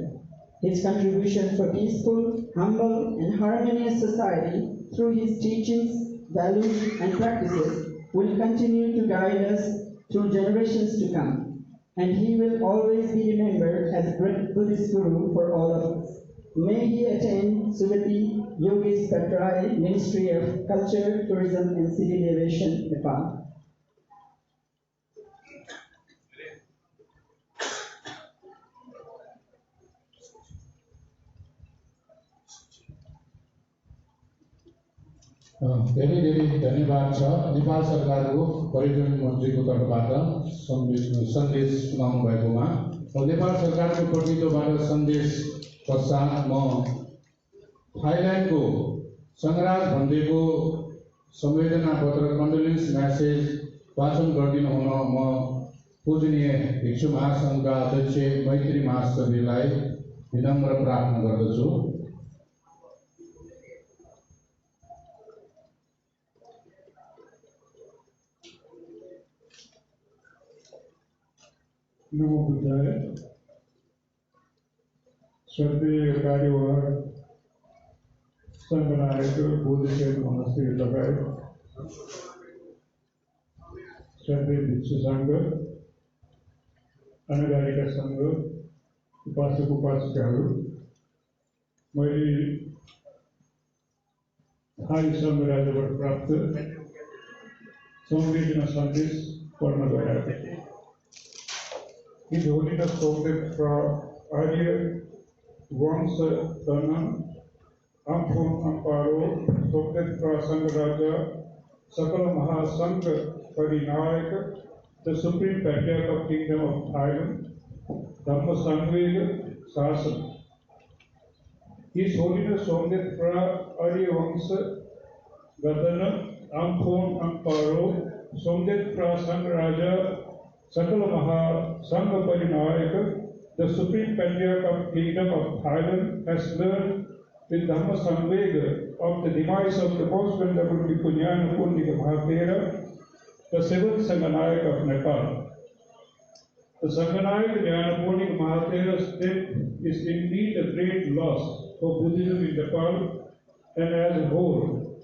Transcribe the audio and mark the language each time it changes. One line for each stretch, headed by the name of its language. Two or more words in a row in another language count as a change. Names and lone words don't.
English: His contribution for peaceful, humble, and harmonious society through his teachings, values, and practices will continue to guide us through generations to come, and he will always be remembered as a great Buddhist guru for all of us. May he attain Sugati Yogesh Bhattrai, Ministry of Culture, Tourism and Civil Aviation, Nepal.
Nepali: धेरै धेरै धन्यवाद छ। नेपाल सरकारको पर्यटन मन्त्रीको तर्फबाट सन्देश सुनाउनु भएकोमा। नेपाल सरकारको प्रतिनिधित्वबाट सन्देश पश्चात म थाइल्यान्डको सङ्गराज भन्देको संवेदना पत्र
English: condolence message
Nepali: वाचन गरिदिनु हुन म पूजनीय भिक्षु महासङ्घका अध्यक्ष मैत्री महासचिवलाई विनम्र प्रार्थना गर्दछु।
Sanskrit: नमो बुद्धाय।
Nepali: श्रद्धेय कार्यवाह सङ्घनायक बोधिसत्व मोनास्ट्री लगायत श्रद्धेय भिक्षु सङ्घ, अनागारिका सङ्घ, उपासक उपासिकाहरू, मैले थाई सङ्घ राज्यबाट प्राप्त संवेदना सन्देश पढ्न गइरहेको थिएँ।
English: His Holiness Prophet Arya Vamsadana Ampun Amparo, Sokitra Sangharaja, Sakala Mahasangha Parinayaka, the Supreme Patriarch of Kingdom of Thailand, Dhamma Sangvega Sasana. His Holiness Somdetpra Aryavamsa Gadana Ampon Amparo Somdetpra Sangharaja Sakala Maha Sangha Parinayaka, the Supreme Patriarch of Kingdom of Thailand, has learned with Dhamma Samvega of the demise of the most venerable Bhikkhu Nyanaponika Mahapera, the seventh Sanganayak of Nepal. The Sanganayak Nyanaponika Mahapera's death is indeed a great loss for Buddhism in Nepal and as a whole.